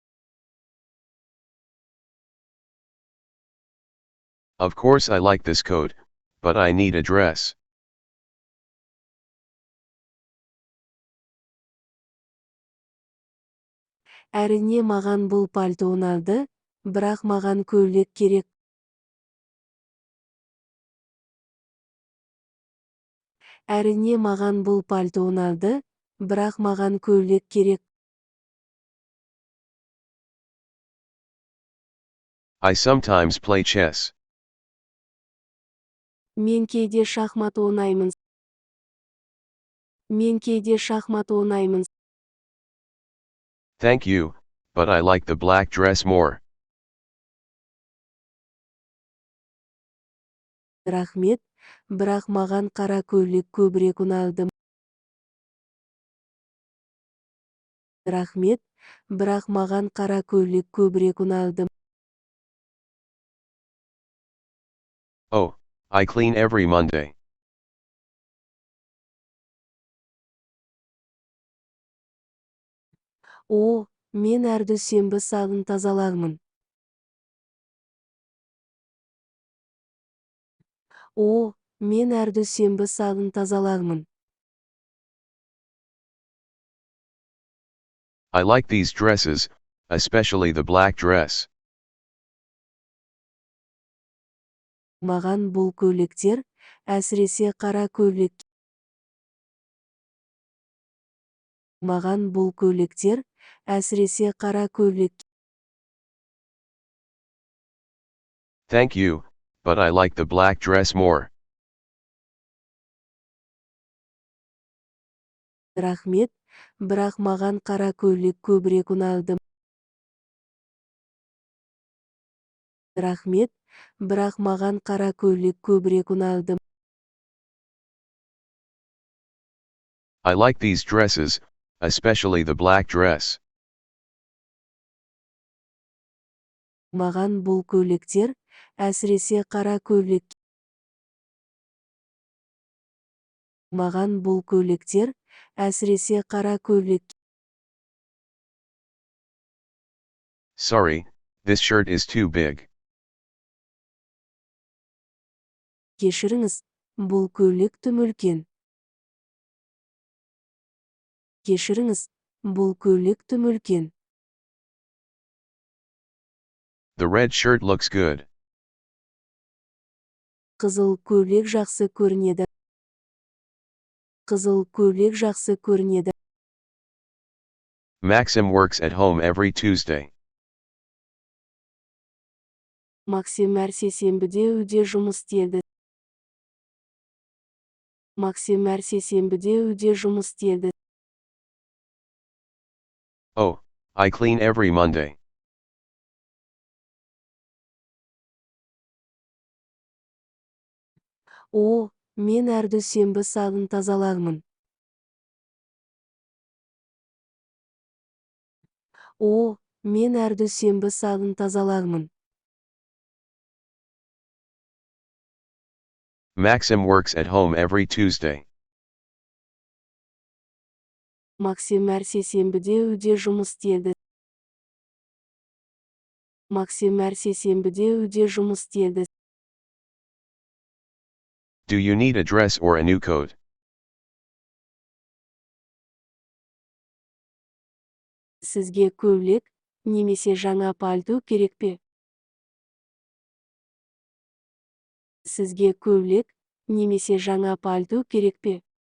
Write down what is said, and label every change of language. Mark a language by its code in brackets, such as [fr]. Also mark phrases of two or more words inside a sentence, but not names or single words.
[en] Of course I like this coat, but I need a dress. [kk] Әрине маған бұл пальто ұнады, бірақ маған көйлек керек. Әрине маған бұл пальто ұнады, бірақ маған көйлек керек. [en] I sometimes play chess. [kk] Мен кейде шахмат ойнаймын. Мен кейде шахмат ойнаймын. [en] Thank you, but I like the black dress more. [kk] Рахмет, бірақ маған қара көйлек көбірек ұнады. Рахмет, бірақ маған қара көйлек көбірек ұнады. [en] Oh, I clean every Monday. [kk] О, мен әр дүйсенбі сағын тазаламын. О, мен әр дүйсенбі сағын тазаламын. [en] I like these dresses, especially the black dress. [kk] Маған бұл көйлектер, әсіресе қара көйлек. Маған бұл көйлектер, әсіресе қара көйлек. [en] Thank you, but I like the black dress more. [kk] Рахмет, бірақ маған қара көйлек көбірек ұнады. Рахмет, бірақ маған қара көйлек көбірек ұнады. [en] I like these dresses, especially the black dress. [kk] Маған бұл көйлектер, әсіресе қара көйлек. Маған бұл көйлектер, әсіресе қара көйлек. [en] Sorry, this shirt is too big. [kk] Кешіріңіз, бұл көйлек тым үлкен. Кешіріңіз, бұл көйлек тым үлкен. [en] The red shirt looks good. [kk] Қызыл көйлек жақсы көрінеді. Қызыл көйлек жақсы көрінеді. [en] Maxim works at home every Tuesday. [kk] Максим әр сейсенбіде үйде жұмыс істейді. Максим әр сейсенбіде үйде жұмыс істеді. [en] Oh, I clean every Monday. [kk] О, мен әр дүйсенбі сағын тазалағмын. О, мен әр дүйсенбі сағын тазалағмын. [en] Maxim works at home every Tuesday. [kk] Максим әр сейсенбіде үйде жұмыс істеді. Максим әр сейсенбіде үйде жұмыс істеді. [en] Do you need a dress or a new coat? [kk] Сізге көйлек, немесе жаңа пальто керек пе? Сізге көйлек, немесе жаңа пальто керек пе?